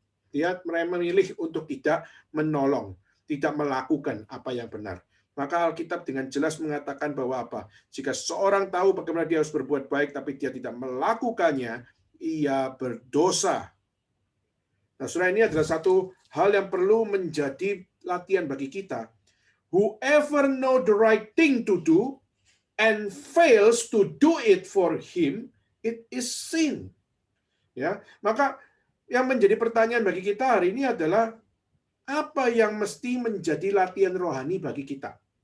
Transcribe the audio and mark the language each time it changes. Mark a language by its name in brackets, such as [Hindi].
[Indonesian] Dia memilih untuk tidak menolong, tidak melakukan apa yang benar. Maka Alkitab dengan jelas mengatakan bahwa apa? Jika seorang tahu bagaimana dia harus berbuat baik, tapi dia tidak melakukannya, ia berdosa. Nah, saudara, ini adalah satu hal yang perlu menjadi latihan bagi kita. [English] Whoever know the right thing to do and fails to do it for him, it is sin. [Indonesian] Ya, maka yang menjadi pertanyaan bagi kita hari ini adalah apa yang mesti menjadi latihan rohani bagi kita?